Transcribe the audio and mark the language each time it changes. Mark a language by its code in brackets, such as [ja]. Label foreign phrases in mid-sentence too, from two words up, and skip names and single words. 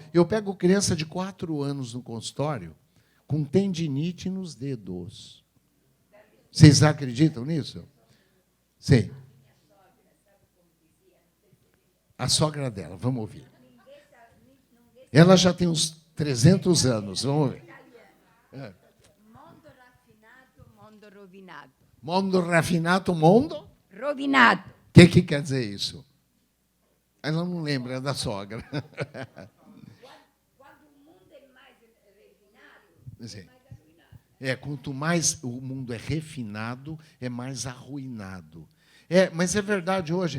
[pt] Eu pego criança de 4 anos no consultório com tendinite nos dedos. Vocês acreditam nisso? Sim. A sogra dela, vamos ouvir. Ela já tem uns 300 anos, vamos ouvir. [it] Mondo raffinato, mondo rovinato. Mondo raffinato, mondo? Rovinato. [pt] O que quer dizer isso? Ela não lembra, é da sogra. Quando o mundo é mais refinado, Sim. Quanto mais o mundo é refinado, é mais arruinado. Mas é verdade hoje.